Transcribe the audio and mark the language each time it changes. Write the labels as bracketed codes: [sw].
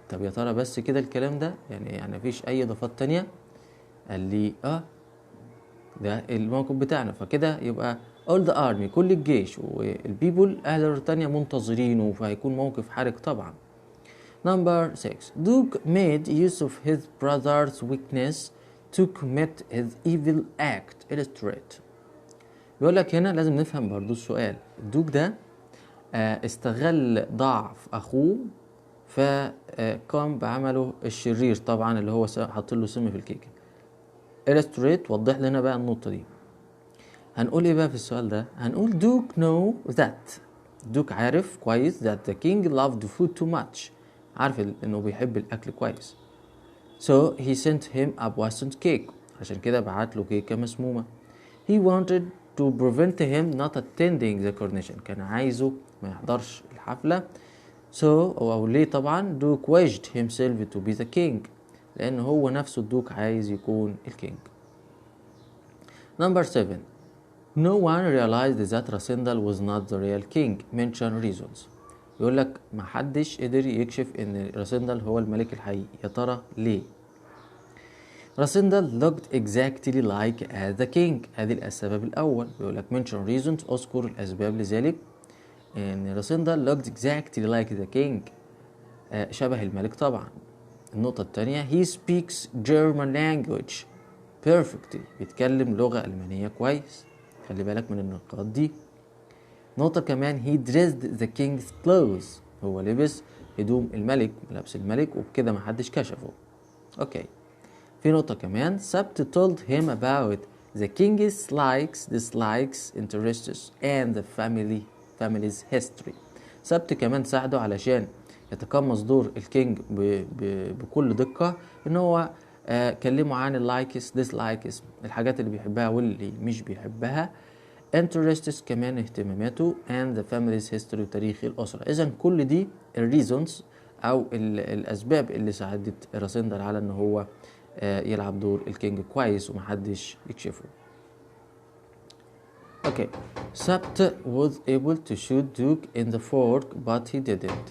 [ar] طب يا ترى بس كده الكلام ده؟ يعني مفيش أي إضافات تانية؟ قال لي ده الموقف بتاعنا. فكده يبقى [en] all the army، [ar] كل الجيش والبيبول أهل بريطانيا منتظرينه، فهيكون موقف حرج طبعا. [en] Number 6. Duke made use of his brother's weakness to commit his evil act. Illustrate. [ar] بيقول لك هنا لازم نفهم برضو السؤال. الدوك ده استغل ضعف أخوه فقام بعمله الشرير طبعا، اللي هو حط له سم في الكيكة. illustrate. وضح لنا بقى النقطة دي. هنقول ايه بقى في السؤال ده؟ هنقول [en] Duke know that. [ar] دوك عارف كويس [en] that the king loved food too much. [ar] عارف انه بيحب الاكل كويس. [en] So he sent him a poisoned cake. [ar] عشان كده بعت له كيكة مسمومة. [en] He wanted to prevent him not attending the coronation. [ar] كان عايزه ما يحضرش الحفلة. [en] So [ar] أو ليه طبعا [en] Duke wished himself to be the king، [ar] لأن هو نفسه الدوك عايز يكون الكينج. [en] Number 7. No one realized that Rasindal was not the real king. Mention reasons. [ar] يقول لك ما حدش قدر يكشف ان راسندل هو الملك الحقيقي. يا ترى ليه؟ [en] Rassendyll looked exactly like the king. [ar] هذه السبب الأول. بيقول لك [en] mention reasons، [ar] أذكر الأسباب لذلك. ان راسندل [en] looked exactly like the king، [ar] شبه الملك طبعا. النقطة الثانية [en] he speaks German language perfectly، [ar] بيتكلم لغة ألمانية كويس. خلي بالك من النقاط دي. نقطة كمان [en] he dressed the king's clothes، [ar] هو لبس هدوم الملك، ملابس الملك، وبكده محدش كشفه. اوكي. في نقطة كمان سبت [en] told him about the king's likes, dislikes, interests and the family's history. [ar] سبت كمان ساعده علشان يتقمص دور الكينج بكل دقة، ان هو كلمه عن اللايكس ديسلايكس، الحاجات اللي بيحبها واللي مش بيحبها. [en] interests [ar] كمان اهتماماته [en] and the family's history [ar] وتاريخ الأسرة. إذن كل دي الريزونز أو الأسباب اللي ساعدت راسندل على ان هو يلعب دور الكينج كويس ومحدش يكشفه. [en] Okay. Sabt was able to shoot Duke in the fork, but he didn't.